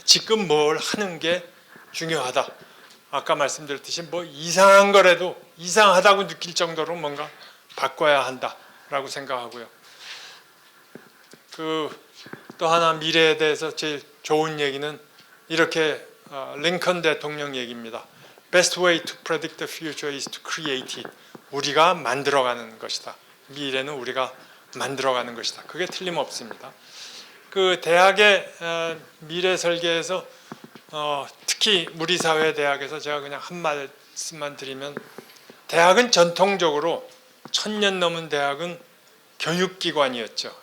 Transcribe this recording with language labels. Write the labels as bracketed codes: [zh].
[ko] 지금 뭘 하는 게 중요하다. 아까 말씀드렸듯이 뭐 이상한 거라도 이상하다고 느낄 정도로 뭔가 바꿔야 한다라고 생각하고요. 또 하나 미래에 대해서 제일 좋은 얘기는 이렇게 링컨 대통령 얘기입니다. [en] Best way to predict the future is to create it. [ko] 우리가 만들어가는 것이다. 미래는 우리가 만들어가는 것이다. 그게 틀림없습니다. 그 대학의 미래 설계에서 특히 우리 사회 대학에서 제가 그냥 한 말씀만 드리면 대학은 전통적으로 1000년 넘은 대학은 교육기관이었죠.